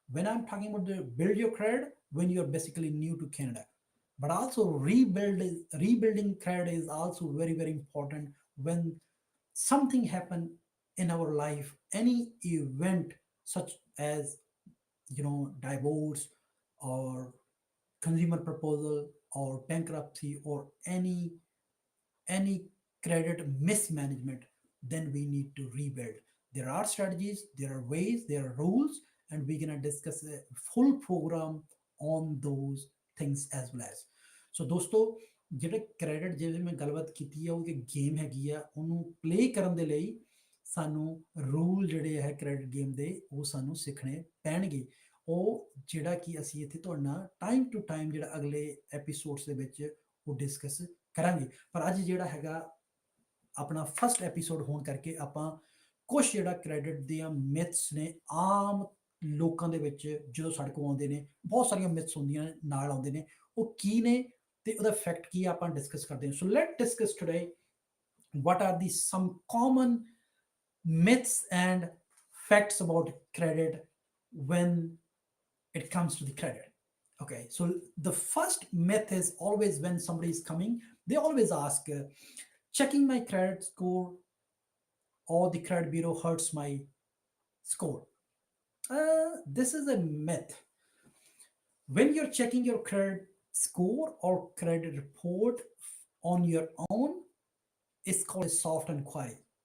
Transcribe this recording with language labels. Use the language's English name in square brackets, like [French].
[English] When I'm talking about the build your credit, when you're basically new to Canada, but also rebuilding credit is also very, very important when something happened in our life, any event such as divorce or consumer proposal or bankruptcy or any credit mismanagement, then we need to rebuild. There are strategies, there are ways, there are rules, and we're gonna discuss a full program on those things as well as. [Punjabi] ਸੋ ਦੋਸਤੋ, ਜਿਹੜੇ credit ਜਿਵੇਂ ਮੈਂ ਗੱਲਬਾਤ ਕੀਤੀ ਆ ਉਹ ਕਿ game ਹੈਗੀ ਆ, ਉਹਨੂੰ ਪਲੇ ਕਰਨ ਦੇ ਲਈ ਸਾਨੂੰ ਰੂਲ ਜਿਹੜੇ ਹੈ ਕ੍ਰੈਡਿਟ ਗੇਮ ਦੇ ਉਹ ਸਾਨੂੰ ਸਿੱਖਣੇ ਪੈਣਗੇ। ਉਹ ਜਿਹੜਾ ਕਿ ਅਸੀਂ ਇੱਥੇ ਤੁਹਾਡੇ ਨਾਲ ਟਾਈਮ ਟੂ ਟਾਈਮ ਜਿਹੜਾ ਅਗਲੇ ਐਪੀਸੋਡਸ ਦੇ ਵਿੱਚ ਉਹ ਡਿਸਕਸ ਕਰਾਂਗੇ। ਪਰ ਅੱਜ ਜਿਹੜਾ ਹੈਗਾ ਆਪਣਾ ਫਸਟ ਐਪੀਸੋਡ ਹੋਣ ਕਰਕੇ ਆਪਾਂ ਕੁਛ ਜਿਹੜਾ ਕ੍ਰੈਡਿਟ ਦੀਆਂ ਮਿਥਸ ਨੇ ਆਮ ਲੋਕਾਂ ਦੇ ਵਿੱਚ ਜਦੋਂ ਸਾਡੇ ਕੋਲ ਆਉਂਦੇ ਨੇ, ਬਹੁਤ ਸਾਰੀਆਂ ਮਿਥਸ ਹੁੰਦੀਆਂ ਨਾਲ ਆਉਂਦੇ ਨੇ, ਉਹ ਕੀ ਨੇ ਤੇ ਉਹਦਾ ਫੈਕਟ ਕੀ ਆ, ਆਪਾਂ ਡਿਸਕਸ ਕਰਦੇ ਹਾਂ। [English] So let discuss today what are the some common myths and facts about credit when it comes to the credit. Okay, so the first myth is always when somebody is coming, they always ask, checking my credit score or the credit bureau hurts my score. This is a myth. When you're checking your credit score or credit report on your own, it's called a soft inquiry.